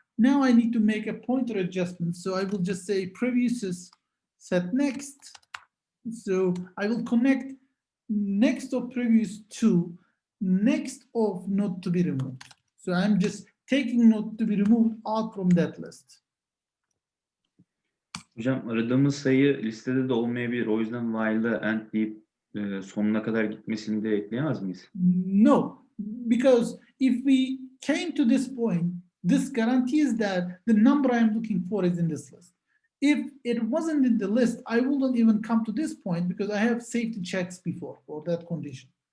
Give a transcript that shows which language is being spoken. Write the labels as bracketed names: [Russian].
[English] Now I need to make a pointer adjustment. So I will just say previous is set next. So I will connect next of previous to next of node to be removed. So I'm just taking node to be removed out from that list. [Turkish] Hocam aradığımız sayı listede de olmayabilir. O yüzden while'ı end deyip sonuna kadar gitmesini de ekleyemez miyiz? [English] No, because if we came to this point, this guarantees that the number I'm looking for is in this list. If it wasn't in the list, I wouldn't even come to this point because I have safety checks before for that condition.